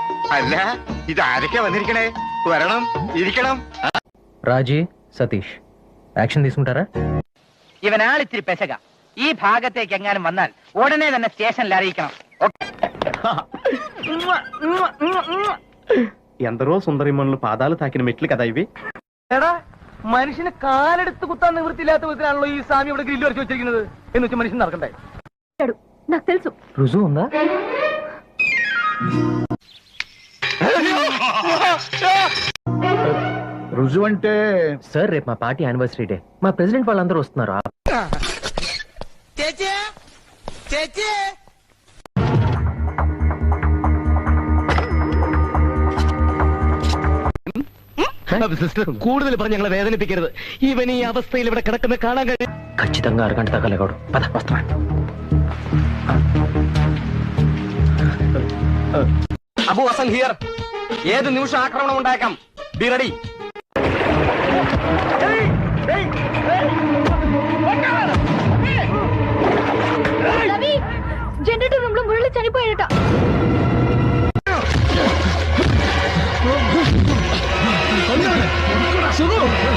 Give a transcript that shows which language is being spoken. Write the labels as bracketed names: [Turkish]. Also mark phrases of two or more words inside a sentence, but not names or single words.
[Malayalam] അല്ല ഇത് ആരൊക്കെ വന്നിരിക്കണേ? വരണം, ഇരിക്കണം. [Telugu] రాజీ సతీష్ యాక్షన్ తీసుకుంటారా? [Malayalam] ഇവനാളിത്തിരി പെശക. ഈ ഭാഗത്തേക്ക് എങ്ങാനും വന്നാൽ ഉടനെ തന്നെ സ്റ്റേഷനിൽ അറിയിക്കണം. [Telugu] ఎందరో సుందరిమణులు పాదాలు తాకిన మెట్లు కదా ఇవి. [Malayalam] എടാ, മനുഷ്യന് കാലെടുത്ത് കുത്താൻ നിവൃത്തിയില്ലാത്ത വിധത്തിലാണല്ലോ ഈ സ്വാമി ഇവിടെ ഗ്രില്ല് വരച്ച് വെച്ചിരിക്കുന്നത്. എന്ന് വെച്ചാൽ മനുഷ്യൻ നടക്കണ്ടേ? [Telugu] నాకు తెలుసు. రుజువు ఉందా? రుజువు అంటే సార్ రేపు మా పార్టీ [English] anniversary day. [Telugu] మా ప్రెసిడెంట్ వాళ్ళందరూ వస్తున్నారు. [Malayalam] കൂടുതൽ പറഞ്ഞ് ഞങ്ങളെ വേദനിപ്പിക്കരുത്. ഇവൻ ഈ അവസ്ഥയിൽ ഇവിടെ കിടക്കുന്ന കാണാൻ കഴിയും. [Telugu] ఖచ్చితంగా అరగంట దాకా లేకూడదు. పద వస్తా. [Malayalam] അബു ഹസൻ ഹിയർ. ഏത് നിമിഷം ആക്രമണം ഉണ്ടാക്കാം. [English] be ready. [Telugu] జనరేటర్ రూమ్ లో మురళి చనిపోయాడట. శుభం